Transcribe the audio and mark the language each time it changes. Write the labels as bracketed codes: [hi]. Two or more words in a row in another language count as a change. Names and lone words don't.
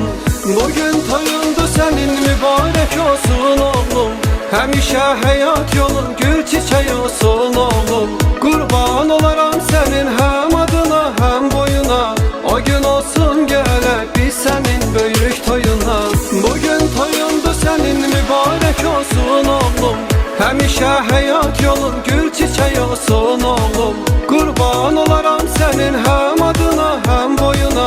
[tr] Bugün toyundu senin mübarek olsun oğlum, [az] həmişə həyat yolun gül çiçeği olsun oğlum. [tr] Kurban olaram senin hem adına hem boyuna, o gün olsun gələ biz senin büyük toyuna. Bugün toyundu senin mübarek olsun oğlum, [az] Həmişə həyat yolun gül çiçək olsun oğlum. Qurban olaram sənin həm adına, həm boyuna.